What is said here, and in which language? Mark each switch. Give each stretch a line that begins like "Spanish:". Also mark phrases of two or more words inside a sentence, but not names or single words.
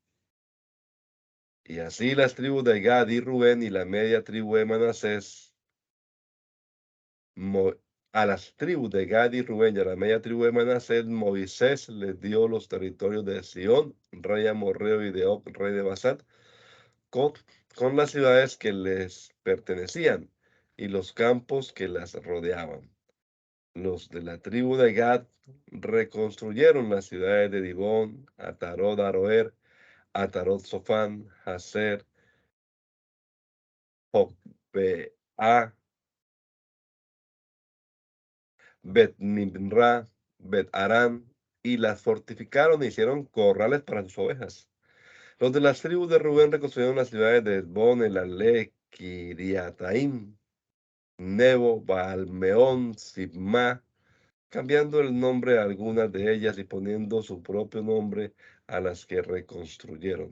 Spanish: Y así las tribus de Gad y Rubén y la media tribu de Manasés, a las tribus de Gad y Rubén y a la media tribu de Manasés, Moisés les dio los territorios de Sión, rey amorreo, y de Og, rey de Basán, con, con las ciudades que les pertenecían y los campos que las rodeaban. Los de la tribu de Gad reconstruyeron las ciudades de Dibón, Atarot Aroer, Atarot Sofán, Hazer, Jotbea, Bet Nimra, Bet Aram, y las fortificaron e hicieron corrales para sus ovejas. Los de las tribus de Rubén reconstruyeron las ciudades de Esbón, Elalé, Kiriataim, Nebo, Baalmeón, Sibma, cambiando el nombre a algunas de ellas y poniendo su propio nombre a las que reconstruyeron.